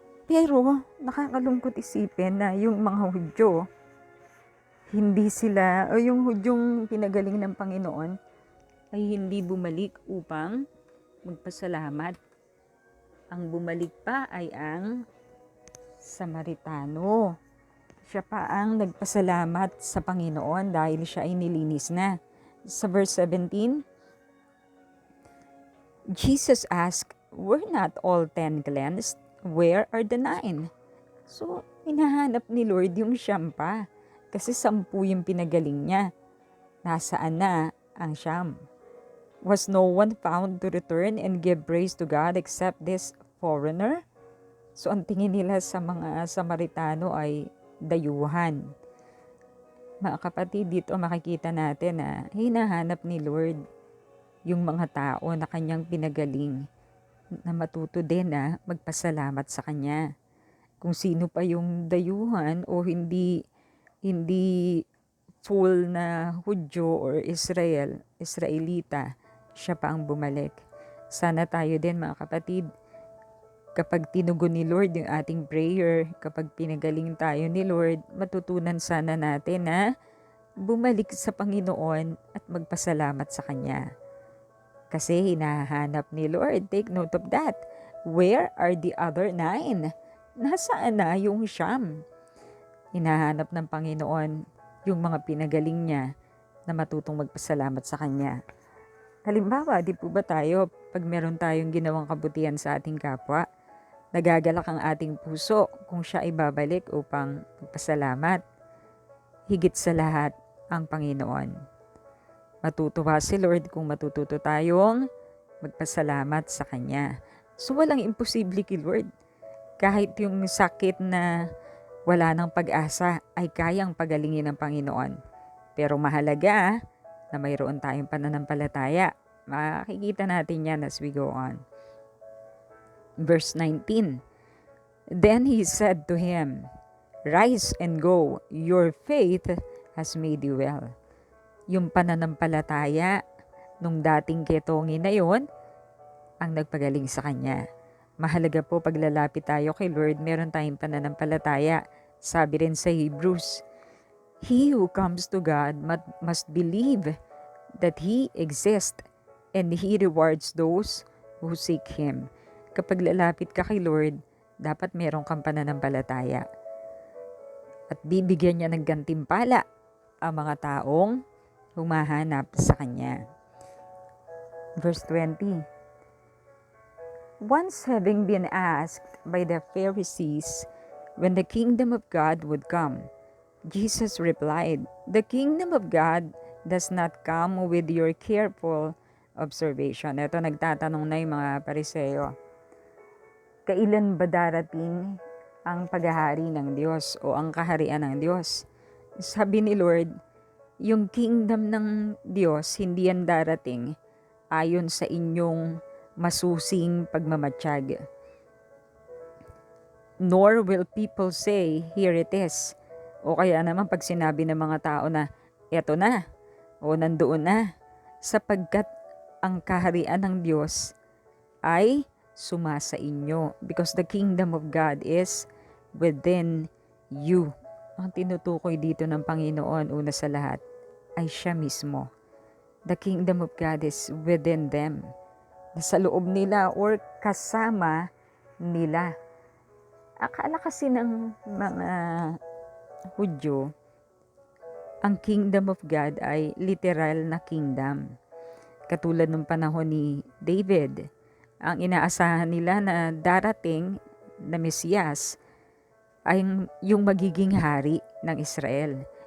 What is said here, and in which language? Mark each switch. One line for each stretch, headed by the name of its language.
Filipino: Pero nakakalungkot isipin na yung mga Hudyo, hindi sila, o yung Hudyong pinagaling ng Panginoon, ay hindi bumalik upang magpasalamat. Ang bumalik pa ay ang Samaritano. Siya pa ang nagpasalamat sa Panginoon dahil siya ay nilinis na.
English: Sa verse 17, Jesus asked, were not all 10 cleansed? Where are the 9?
Filipino: So, hinahanap ni Lord yung 9 pa. Kasi 10 yung pinagaling niya. Nasaan na ang 9?
English: Was no one found to return and give praise to God except this foreigner?
Filipino: So, ang tingin nila sa mga Samaritano ay dayuhan. Mga kapatid, dito makikita natin na hinahanap ni Lord yung mga tao na kanyang pinagaling na matuto din na magpasalamat sa kanya. Kung sino pa yung dayuhan o hindi full na Hudyo or Israelita, siya pa ang bumalik. Sana tayo din mga kapatid, kapag tinugon ni Lord yung ating prayer, kapag pinagaling tayo ni Lord, matutunan sana natin na bumalik sa Panginoon at magpasalamat sa Kanya. Kasi hinahanap ni Lord,
English: take note of that. Where are the other 9?
Filipino: Nasaan na yung 9? Hinahanap ng Panginoon yung mga pinagaling niya na matutong magpasalamat sa Kanya. Halimbawa, di po ba tayo, pag meron tayong ginawang kabutihan sa ating kapwa, nagagalak ang ating puso kung siya ay babalik upang magpasalamat. Higit sa lahat, ang Panginoon. Matutuwa si Lord kung matututo tayong magpasalamat sa Kanya. So walang imposible kay Lord. Kahit yung sakit na wala ng pag-asa ay kayang pagalingin ng Panginoon. Pero mahalaga na mayroon tayong pananampalataya. Makikita natin yan
English: as we go on. Verse 19. Then he said to him, "Rise and go, your faith has made you well."
Filipino: Yung pananampalataya nung dating ketongin na yon ang nagpagaling sa kanya. Mahalaga po paglalapit tayo kay Lord, meron tayong pananampalataya. Sabi rin sa
English: Hebrews, "He who comes to God must believe that He exists and He rewards those who seek Him."
Filipino: Kapag lalapit ka kay Lord, dapat meron kang pananampalataya. At bibigyan niya ng gantimpala ang mga taong humahanap sa Kanya.
English: Verse 20. Once having been asked by the Pharisees when the kingdom of God would come, Jesus replied, "The kingdom of God does not come with your careful observation."
Filipino: Ito, nagtatanong na yung mga Pariseo. Kailan ba darating ang paghahari ng Diyos o ang kaharian ng Diyos? Sabi ni Lord, yung kingdom ng Diyos hindi yan darating ayon sa inyong masusing pagmamatsyag.
English: Nor will people say, "Here it is."
Filipino: O kaya naman pag sinabi ng mga tao na, "Eto na," o "Nandoon na," sapagkat ang kaharian ng Diyos ay sumasa inyo.
English: Because the kingdom of God is within you.
Filipino: Ang tinutukoy dito ng Panginoon, una sa lahat, ay siya mismo.
English: The kingdom of God is within them.
Filipino: Sa loob nila or kasama nila. Akala kasi ng mga Hudyo, ang kingdom of God ay literal na kingdom. Katulad ng panahon ni David, ang inaasahan nila na darating na Mesiyas ay yung magiging hari ng Israel.